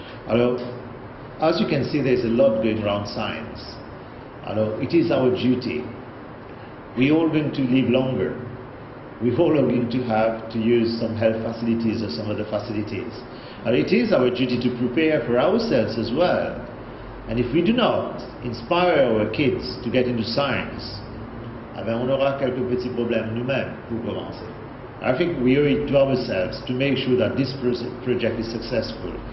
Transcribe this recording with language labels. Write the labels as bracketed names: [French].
[English] Although, as you can see, there's a lot going around science. Although it is our duty. We're all going to live longer. We're all going to have to use some health facilities or some other facilities. And it is our duty to prepare for ourselves as well. And if we do not inspire our kids to get into science, [French] on aura quelques petits problèmes nous-mêmes pour commencer. [English] I think we owe it to ourselves to make sure that this project is successful.